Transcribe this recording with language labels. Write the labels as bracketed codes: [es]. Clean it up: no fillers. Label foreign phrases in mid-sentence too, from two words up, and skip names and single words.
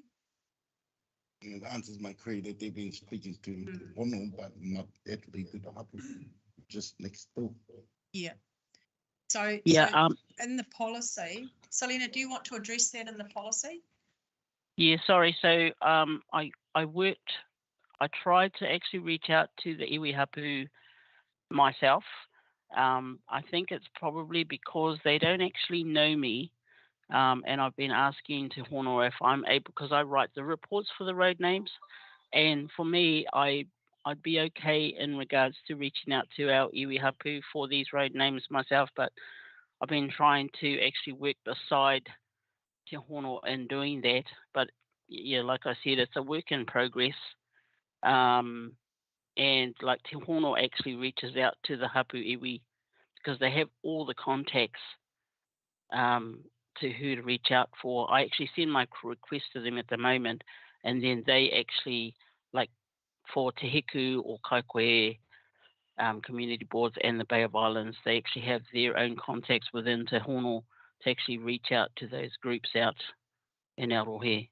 [en] It answers my query that they've been speaking to Hono, but not actually to the hapu, just next door. Yeah. So, yeah, so in the policy, Selena, do you want to address that in the policy? Yeah, sorry. So I tried to actually reach out to the [mi] iwi hapu [en] myself. I think it's probably because they don't actually know me. And I've been asking Te Hono if I'm able, because I write the reports for the road names. And for me, I'd be okay in regards to reaching out to our [mi] iwi hapu [en] for these road names myself, but I've been trying to actually work beside Te Hono in doing that. But yeah, like I said, it's a work in progress. And like Te Hono actually reaches out to the [mi] hapu iwi [en] because they have all the contacts to who to reach out for. I actually send my request to them at the moment, and then they actually, like for Te Heku or Kaikoe community boards and the Bay of Islands, they actually have their own contacts within Te Hono to actually reach out to those groups out in Arohe.